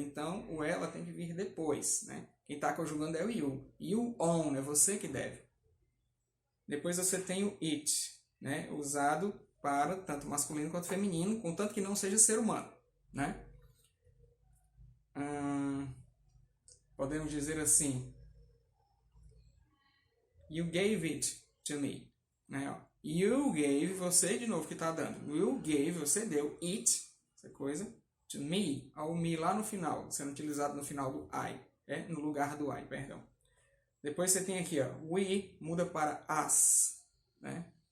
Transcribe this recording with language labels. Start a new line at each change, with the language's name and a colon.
Portuguese: Então, o ela tem que vir depois, né? Quem está conjugando é o you.
English: You own,
Portuguese: é você que deve. Depois você tem o it, né? Usado para tanto masculino quanto feminino, contanto que não seja ser humano, né? Podemos dizer assim,
English: you gave it to me, né?
Portuguese: Ó, you gave, você de novo que está dando, you gave, você deu, it, essa coisa, to me, ao me lá no final, sendo utilizado no final do I, no lugar do I, perdão. Depois você tem aqui, ó, we muda para us, né?